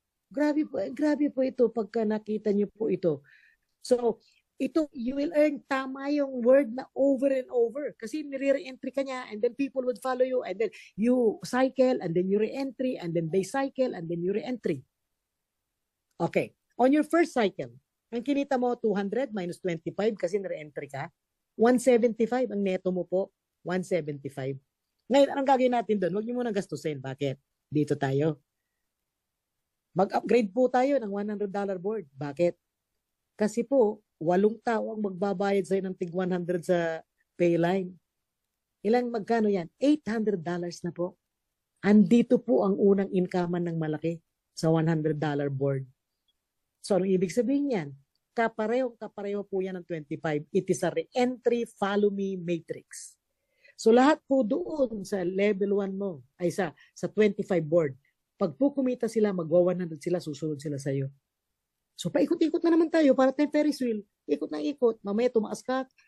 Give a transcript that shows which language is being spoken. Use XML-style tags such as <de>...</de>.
<tl>Grabe po ito pagka nakita niyo po ito.</tl> <en>So, ito, you will earn</en> <tl>tama yung</tl> <en>word na over and over. Kasi</en> <tl>nire-entry ka niya</tl> <en>and then people would follow you and then you cycle and then you re-entry and then they cycle and then you re-entry.</en> <tl>Okay.</tl> <en>On your first cycle,</en> <tl>ang kinita mo 200 minus 25 kasi nire-entry ka. 175 ang neto mo po. 175. Ngayon, anong gagawin natin doon? Huwag niyo muna gastusin. Bakit? Dito tayo. Mag-upgrade po tayo ng $100 board. Bakit? Kasi po, 8 tao ang magbabayad sa'yo ng tig 100 sa Payline. Magkano yan? $800 na po. Andito po ang unang income ng malaki sa $100 board. So, anong ibig sabihin yan? Kapareho po yan ng 25.</tl> <en>It is a re-entry follow me matrix.</en> <tl>So, lahat po doon sa level 1 mo, ay sa 25 board, pag po kumita sila, magwa-100 sila, susunod sila sa'yo. So, paikot-ikot na naman tayo para tayong Ferris wheel. Ikot na ikot. Mamaya tumaas ka.</tl>